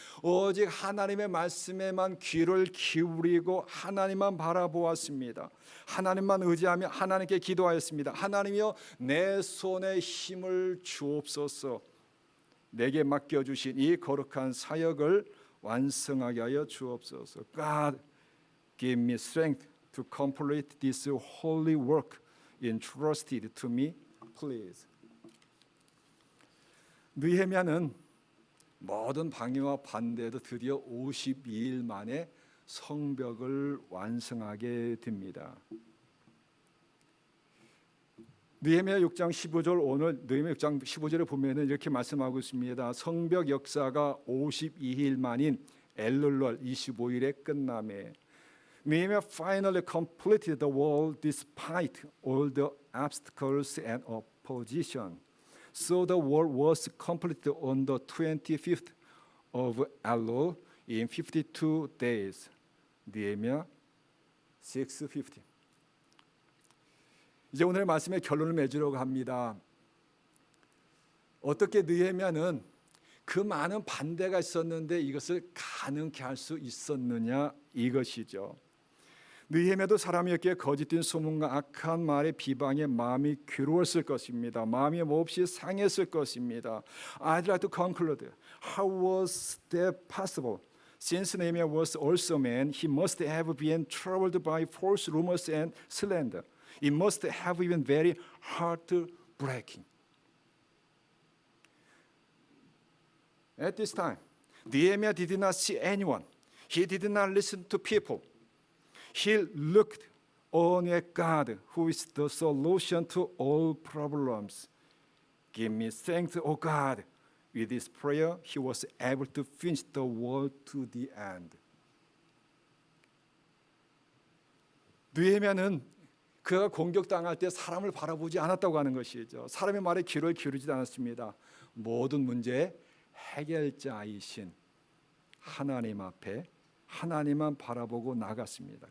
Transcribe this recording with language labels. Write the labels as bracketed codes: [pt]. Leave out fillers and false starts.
[ko] 오직 하나님의 말씀에만 귀를 기울이고 하나님만 바라보았습니다. 하나님만 의지하며 하나님께 기도하였습니다. 하나님이여 내 손에 힘을 주옵소서. 내게 맡겨주신 이 거룩한 사역을 완성하게 하여 주옵소서. [en] God, give me strength to complete this holy work entrusted to me, please. [ko] 느헤미야는 모든 방해와 반대에도 드디어 52일 만에 성벽을 완성하게 됩니다. 느헤미야 6장 15절 오늘 느헤미야 6장 15절에 보면은 이렇게 말씀하고 있습니다. 성벽 역사가 52일 만인 엘룰월 25일에 끝남에 [en] Nehemiah finally completed the wall despite all the obstacles and opposition. So the wall was completed on the 25th of Elul in 52 days. Nehemiah 6:50. [ko] 이제 오늘 말씀의 결론을 맺으려고 합니다. 어떻게 느헤미야는 그 많은 반대가 있었는데 이것을 가능케 할 수 있었느냐 이것이죠. 느헤미야도 사람이었기에 거짓된 소문과 악한 말의 비방에 마음이 괴로웠을 것입니다. 마음이 몹시 상했을 것입니다. [en] I'd like to conclude. How was that possible? Since Nehemiah was also a man, he must have been troubled by false rumors and slander. It must have been very heartbreaking. At this time, Nehemiah did not see anyone. He did not listen to people. He looked only at God, who is the solution to all problems. Give me strength, O God. With this prayer, he was able to finish the wall to the end. [ko] 느헤미야는 그가 공격당할 때 사람을 바라보지 않았다고 하는 것이죠. 사람의 말에 귀를 기울이지 않았습니다. 모든 문제의 해결자이신 하나님 앞에 하나님만 바라보고 나갔습니다.